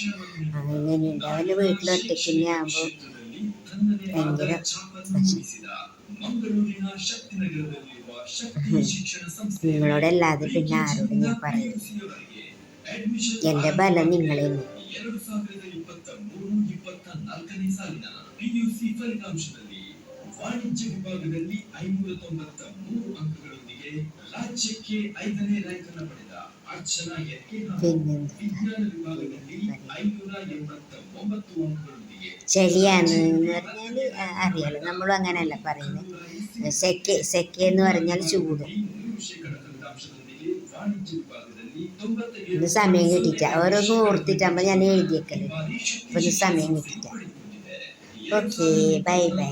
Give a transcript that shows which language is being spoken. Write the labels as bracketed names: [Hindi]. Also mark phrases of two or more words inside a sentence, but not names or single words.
[Malayalam] അങ്ങനെയുണ്ട്. അവൻ്റെ വീട്ടിലൊറ്റയ്ക്ക് തന്നെ ആകുമ്പോൾ ഭയങ്കര നിങ്ങളോടല്ലാതെ പിന്നെ ആരോടും ഞാൻ പറയും. എൻ്റെ ബലം നിങ്ങളെ [Kannada] 2023-24 ಸಾಲಿನ PUC ಫಲಿತಾಂಶದಲ್ಲಿ ವಾಣಿಜ್ಯ ವಿಭಾಗದಲ್ಲಿ 593 ಅಂಕಗಳೊಂದಿಗೆ ರಾಜ್ಯಕ್ಕೆ 5ನೇ ರ್ಯಾಂಕ್ ಅನ್ನು ಪಡೆದ ಅರ್ಚನಾ ಎನ್ಕೆ ಹಾಗೂ [Malayalam] പിന്നെന്താ [Kannada] ವಿಜ್ಞಾನ ವಿಭಾಗದಲ್ಲಿ 589 ಅಂಕಗಳೊಂದಿಗೆ [Malayalam] ചെളിയാന്ന് പറഞ്ഞാൽ അറിയാലോ, നമ്മളും അങ്ങനെയല്ല പറയുന്നത്. സെക്കെ എന്ന് പറഞ്ഞാൽ ചൂട്. ഇന്ന് സമയം കിട്ടിയിട്ട ഓരോന്നും ഓർത്തിട്ടാകുമ്പോൾ ഞാൻ എഴുതിയേക്കല്. അപ്പോൾ ഇന്ന് സമയം കിട്ടിയിട്ട. ഓക്കെ, [English] bye bye.